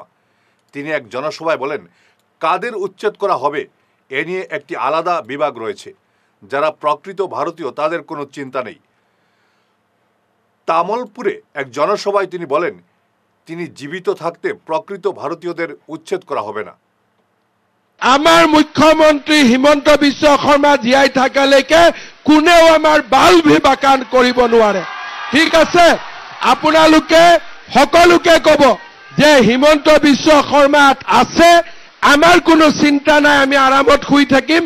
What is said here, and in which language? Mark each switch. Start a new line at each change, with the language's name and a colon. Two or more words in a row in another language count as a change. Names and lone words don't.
Bangla: তিনি এক জনসভায় বলেন, কাদের উচ্ছেদ করা হবে এ নিয়ে একটি আলাদা বিভাগ রয়েছে। যারা প্রকৃত ভারতীয় তাদের কোনো চিন্তা নেই। তামলপুরে এক জনসভায় তিনি বলেন, তিনি জীবিত থাকতে প্রকৃত ভারতীয়দের উচ্ছেদ করা হবে না।
Assamese: আমার মুখ্যমন্ত্রী হিমন্ত বিশ্ব শৰ্মা জীয়াই থাকালৈকে কোনেও আমাৰ বাল বিভাকান কৰিব নোৱাৰে। ঠিক আছে, আপোনালোকে সকলোকে ক'ব যে হিমন্ত বিশ্ব শৰ্মা আছে, আমাৰ কোনো চিন্তা নাই, আমি আৰামত শুই থাকিম।